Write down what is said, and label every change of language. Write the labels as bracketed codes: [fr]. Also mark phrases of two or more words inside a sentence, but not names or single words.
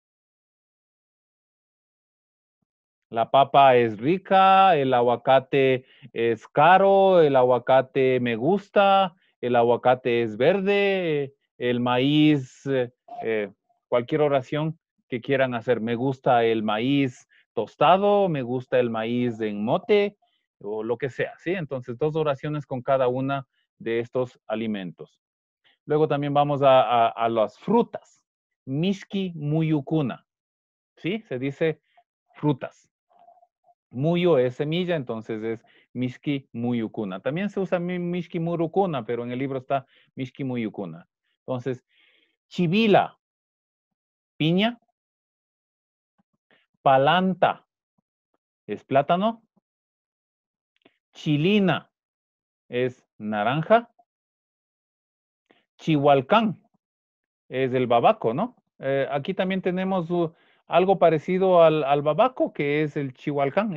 [es] La papa es rica, el aguacate es caro, el aguacate me gusta, el aguacate es verde, el maíz, cualquier oración que quieran hacer. Me gusta el maíz tostado, me gusta el maíz en mote o lo que sea, ¿sí? Entonces, 2 oraciones con cada una de estos alimentos. Luego también vamos a las frutas. [qu] Mishki muyukuna, [es] ¿sí? Se dice frutas. Muyo es semilla, entonces es [qu] Mishki muyukuna. [es] También se usa [qu] Mishki murukuna, [es] pero en el libro está [qu] Mishki muyukuna. [es] Entonces, chivila, piña. Palanta es plátano. Chilina es naranja. Chihualcán es el babaco, ¿no? Aquí también tenemos algo parecido al babaco, que es el chihualcán.